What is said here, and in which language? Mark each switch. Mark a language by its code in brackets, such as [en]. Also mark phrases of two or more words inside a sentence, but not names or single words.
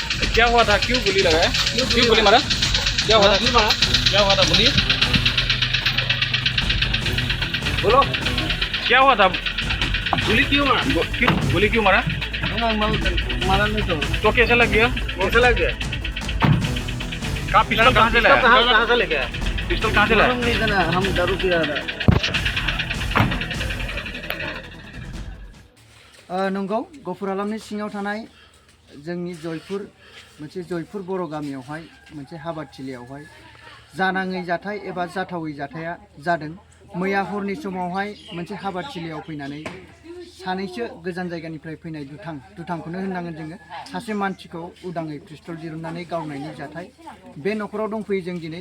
[hi] क्या हुआ था, क्यों गोली लगा है, क्यों गोली मारा, क्या हुआ था, क्या हुआ था, बोलिए, बोलो क्या हुआ था, गोली क्यों मारा, गोली क्यों मारा, मारा नहीं तो कैसे लग गया, कहाँ पिस्टल कहाँ से लाया, कहाँ से लेके आया? पिस्टल कहाँ से लाया, नहीं जाना, हम दारू पी रहा था। [brx] नंगौ गफुर हालामनि सिङाव थानाय जोंनि जयपुर मोनसे जयपुर बर' गामियावहाय मोनसे हाबाथिलियावहाय जानाङै जाथाय एबा जाथावै जाथाया जादों। मैया हरनि समावहाय मोनसे हाबाथिलियाव फैनानै सानैसो गोजान जायगानिफ्राय फैनाय दुथांखौनो होननांगोन जोङो, सासे मानसिखौ उदाङै पिस्तल दिरुननानै गावनायनि जाथाय बे न'खराव दंफैयो जों दिनै।